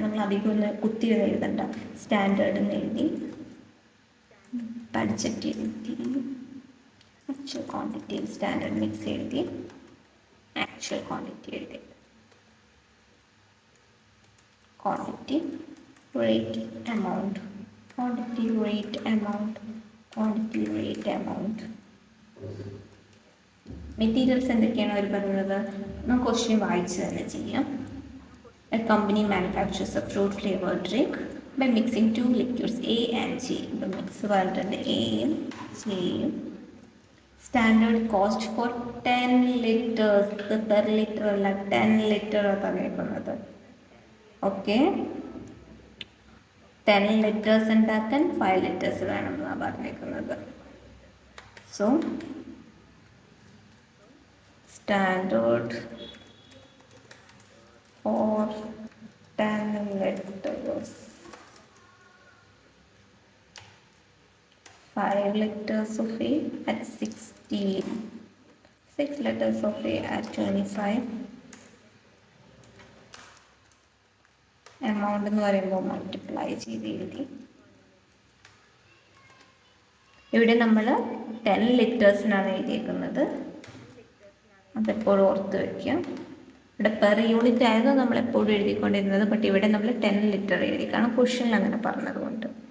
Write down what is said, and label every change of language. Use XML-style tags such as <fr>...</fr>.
<ml>നമ്മൾ അധികം ഒന്ന് കുത്തിയൊന്നും എഴുതണ്ട. സ്റ്റാൻഡേർഡ് എന്ന് എഴുതി, ബഡ്ജറ്റ് എഴുതി, ആക്ച്വൽ ക്വാണ്ടിറ്റി, സ്റ്റാൻഡേർഡ് മിക്സ് എഴുതി, ആക്ച്വൽ ക്വാണ്ടിറ്റി എഴുതി,</ml> <en>quantity, rate, amount, quantity, rate, amount,</en> <ml>quantity, rate, amount. Materials എന്തൊക്കെയാണ് അവർ പറയുന്നത്? നമുക്ക് ക്വസ്റ്റ്യൻ വായിച്ച് തന്നെ ചെയ്യാം.</ml> <en>A company manufactures a fruit flavored drink by mixing two liquids A and G.</en> <ml>The mix പറഞ്ഞിട്ടുണ്ട് എയും ജിയും.</ml> <en>standard cost for 10 liters,</en> <ml>per litre അല്ല 10 ലിറ്റർ തന്നേക്കുന്നത്. ഓക്കെ, 10 ലിറ്റേഴ്സ് ഉണ്ടാക്കാൻ 5 ലിറ്റേഴ്സ് വേണമെന്നാണ് പറഞ്ഞേക്കുന്നത്.</ml> <en>So standard for 10 liters, 5 liters of A at 16, 6 liters of A at 25.</en> <ml>Amount എന്ന് പറയുമ്പോൾ multiply ചെയ്ത് എഴുതി. ഇവിടെ നമ്മൾ 10 ലിറ്റേഴ്സിനാണ് എഴുതിയേക്കുന്നത്, അതെപ്പോഴും ഓർത്ത് വയ്ക്കുക. ഇവിടെ പെർ യൂണിറ്റ് ആയിരുന്നു നമ്മളെപ്പോഴും എഴുതിക്കൊണ്ടിരുന്നത്. ബട്ട് ഇവിടെ നമ്മൾ 10 ലിറ്റർ എഴുതി, കാരണം ക്വസ്റ്റ്യനിൽ അങ്ങനെ പറഞ്ഞതുകൊണ്ട്.</ml>